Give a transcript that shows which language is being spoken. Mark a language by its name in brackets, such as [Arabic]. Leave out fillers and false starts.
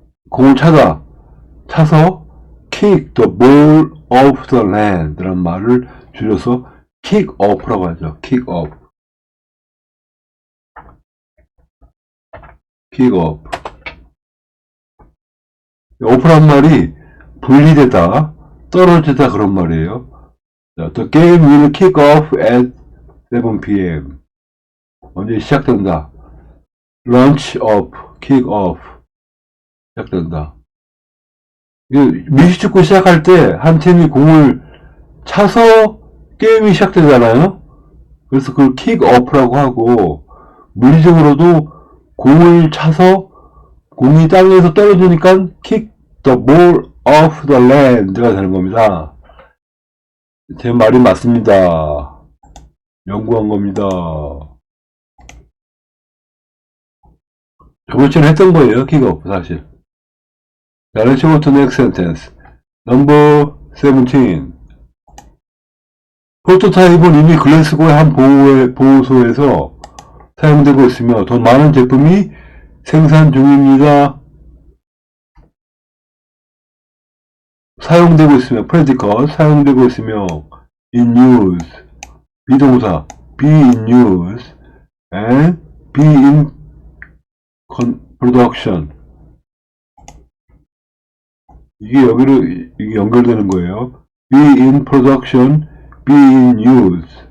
[Korean] 공을 차서 [English] kick the ball off the land [Korean] 라는 말을 줄여서 킥오프라고 하죠. 킥오프. 킥오프. 오프란 말이 분리되다, 떨어지다 그런 말이에요. [English] 자, the game will kick off at 7 p.m. [Korean] 언제 시작된다. launch off, kick off. 시작된다. 미식축구 시작할 때 한 팀이 공을 차서 게임이 시작되잖아요. 그래서 그걸 킥오프라고 하고, 물리적으로도 공을 차서 공이 땅에서 떨어지니까 [English] kick the ball off the land [Korean] 가 되는 겁니다. 제 말이 맞습니다. 연구한 겁니다. 저번주에 했던 거예요. 킥오프 사실. [English] 자, let's go to next sentence. Number 17. [Korean] 프로토타입은 이미 글래스고의 한 보호소에서 사용되고 있으며 더 많은 제품이 생산 중입니다. 사용되고 있으며, [English] predicated, 사용되고 있으며, in use, [Korean] 비동사, [English] be in use, and be in production. [Korean] 이게 여기로 이게 연결되는 거예요. [English] be in production, be in use.